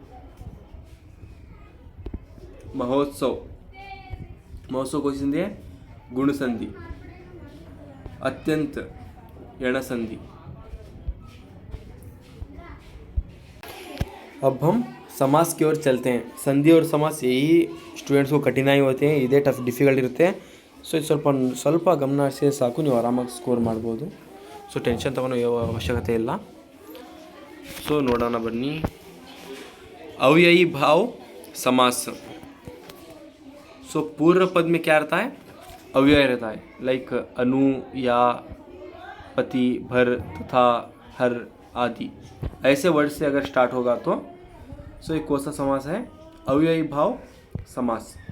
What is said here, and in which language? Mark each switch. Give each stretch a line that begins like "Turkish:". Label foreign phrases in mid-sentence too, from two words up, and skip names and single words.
Hindi: महोत्सव, महोत्सव कौन सी संधि है, गुण संधि। अत्यंत यण संधि। अब हम समास की ओर चलते हैं। संधि और समास यही स्टूडेंट्स को कठिनाई होते हैं,
Kannada: इದೇ ಟಫ್ ಡಿಫಿಕಲ್ಟ್ ಇರುತ್ತೆ। ಸೊ ಇದು ಸ್ವಲ್ಪ ಗಮನ ಹರಿಸಿದ್ರೆ ಸಾಕು, ನೀವು ಆರಾಮಾಗಿ ಸ್ಕೋರ್ ಮಾಡ್ಬೋದು। ಸೊ ಟೆನ್ಷನ್ ತಗೊಳ್ಳೋ ಅವಶ್ಯಕತೆ ಇಲ್ಲ। ಸೊ ನೋಡೋಣ ಬನ್ನಿ।
Hindi: अव्ययी भाव समास। सो पूर्व पद में क्या रहता है, अव्यय रहता है, लाइक अनु, या, पति, भर, तथा, हर आदि ऐसे वर्ड से अगर स्टार्ट होगा तो सो एक कौन सा समास है, अव्ययी भाव समास।